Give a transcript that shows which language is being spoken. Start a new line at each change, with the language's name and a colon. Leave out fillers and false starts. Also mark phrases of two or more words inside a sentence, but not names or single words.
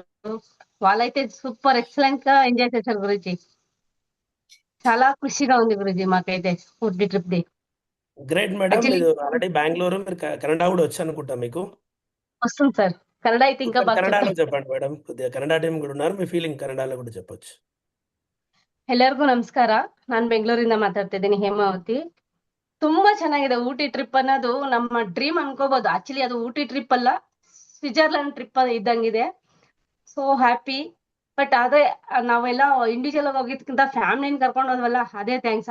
Telugu: వాళ్ళైతే
English: super excellent
Telugu: గా ఎంజాయ్ చేశారు గురించి. చాలా ఖుషిగా ఉంది గురించి మాకైతే ఊటీ ట్రిప్ ది.
English: great madam.
Telugu: యాక్చువల్లీ మీరు ఆల్రెడీ బెంగళూరు, మీరు కెనడా కూడా వచ్చి అనుకుంటా మీకు. వస్తుంది సార్. కన్నడ అయితే ఇంకా బాగా ಕನ್ನಡలో చెప్తాను. చెప్పండి మేడం. కొద్దిగా కನ್ನಡ టీం కూడా ఉన్నారు, మీ ಫೀಲಿಂಗ್ ಕನ್ನಡలో కూడా చెప్పొచ్చు.
Kannada: ಎಲ್ಲರಿಗೂ ನಮಸ್ಕಾರ. ನಾನು ಬೆಂಗಳೂರಿಂದ ಮಾತಾಡ್ತಿದ್ದೀನಿ, ಹೇಮಾವತಿ. ತುಂಬಾ ಚೆನ್ನಾಗಿದೆ ಊಟಿ ಟ್ರಿಪ್ ಅನ್ನೋದು. ನಮ್ಮ ಡ್ರೀಮ್ ಅನ್ಕೋಬಹುದು. ಆಕ್ಚುಲಿ ಅದು ಊಟಿ ಟ್ರಿಪ್ ಅಲ್ಲ, ಸ್ವಿಟ್ಜರ್ಲ್ಯಾಂಡ್ ಟ್ರಿಪ್ ಇದ್ದಂಗಿದೆ.
English: so happy.
Kannada: ಬಟ್ ಅದೇ ನಾವೆಲ್ಲ ಇಂಡಿವಿಜುವಲ್ ಆಗಿ ಹೋಗಿದ್ಕಿಂತ ಫ್ಯಾಮಿಲಿನ ಕರ್ಕೊಂಡು ಹೋದ್ವಲ್ಲ, ಅದೇ ಥ್ಯಾಂಕ್ಸ್.